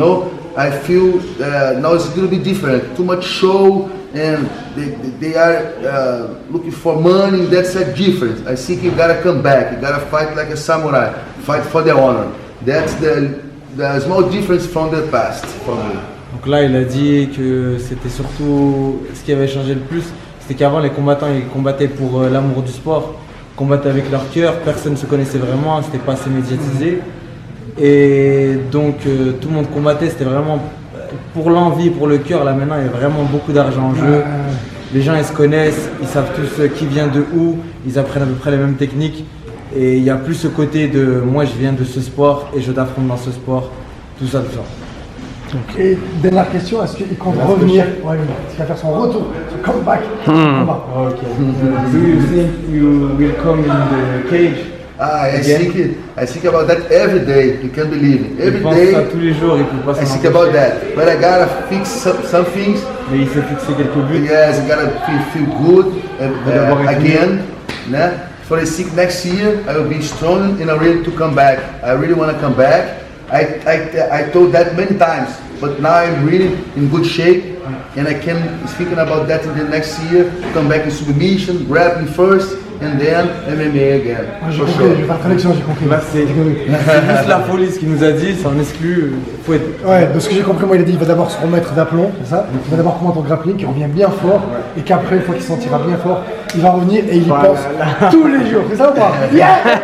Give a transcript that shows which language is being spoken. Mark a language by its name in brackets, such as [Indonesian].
[English] You know, I feel now it's gonna be different. Too much show, and they are looking for money. That's a difference. I think you gotta come back. You gotta fight like a samurai. Fight for the honor. That's the small difference from the past for me. [French] Donc là, il a dit que c'était surtout ce qui avait changé le plus, c'était qu'avant les combattants ils combattaient pour l'amour du sport, combattaient avec leur cœur, personne ne se connaissait vraiment, c'était pas assez médiatisé. Et donc tout le monde combattait, c'était vraiment pour l'envie, pour le cœur. Là maintenant, il y a vraiment beaucoup d'argent en jeu. Les gens ils se connaissent, ils savent tous qui vient de où, ils apprennent à peu près les mêmes techniques. Et il n'y a plus ce côté de moi je viens de ce sport et je t'affronte dans ce sport, tout ça. Et dernière question, est-ce qu'il compte revenir? Ouais, est-ce qu'il va faire son retour, son comeback? [English] Okay. Do you think you will come in the cage? I think about that every day. You can't believe it. Every day. [French] Tous les jours, il peut pas [English] I think about that. But I gotta fix some things. [French] Mais il s'est fixé quelques buts. [English] Yes, I gotta feel good again. For I think next year I will be strong and I'm ready to come back. I really want to come back. I told that many times, but now I'm really in good shape and I can speaking about that in the next year, come back in submission, grappling first and then MMA again. [French] J'ai compris, je vais faire traduction, j'ai compris. Là, c'est juste la folie ce qu'il nous a dit, ça en exclut. Ouais, de ce que j'ai compris, moi il a dit il va d'abord se remettre d'aplomb, c'est ça? Il va d'abord combattre en grappling, qui revient bien fort, et qu'après, une fois qu'il se sentira bien fort, il va revenir et il y pense tous les jours, c'est ça ou pas? [English] Yeah!